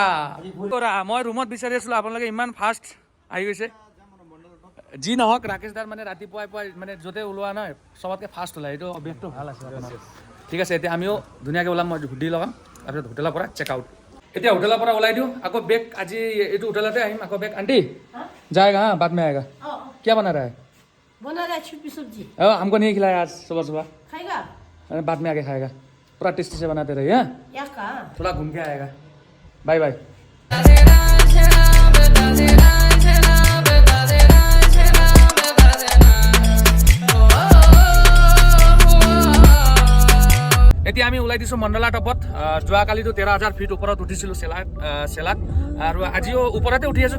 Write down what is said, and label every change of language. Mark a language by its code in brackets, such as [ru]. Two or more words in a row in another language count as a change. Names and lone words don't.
[as] মই ৰুমত বিচাৰি আছিলোঁ, আপোনালোকে ইমান ফাষ্ট আহি গৈছে। যি নহওক, ৰাকেশ দাৰ মানে ৰাতিপুৱাই মানে য'তে ওলোৱা নহয় চবতকৈ ফাষ্ট ওলায়, এইটো অভ্যাসটো ভাল আছে। ঠিক আছে, এতিয়া আমিও ধুনীয়াকৈ ওলাম। মই হুডি লগাম, তাৰপিছত হোটেলৰ পৰা [en] check out. [as] এতিয়া হোটেলৰ পৰা ওলাই দিওঁ, আকৌ বেগ আজি এইটো হোটেলতে আহিম। আকৌ বেগ [hi] আণ্টি जाएगा, हाँ बाद में आएगा। क्या बना रहा है? बना रहा है छुपी सब्जी। हमको नहीं खिलाया आज सुबह सुबह, खाएगा? बाद में आके खाएगा। पूरा टेस्टी से बनाते रहिए। हाँ, या कहाँ? थोड़ा घूम के आएगा। [en] bye bye. [as] এতিয়া আমি ওলাই দিছোঁ মণ্ডলা টপত। যোৱাকালিতো 13,000 ফিট ওপৰত উঠিছিলোঁ চেলাত, আৰু আজিও ওপৰতে উঠি আছোঁ।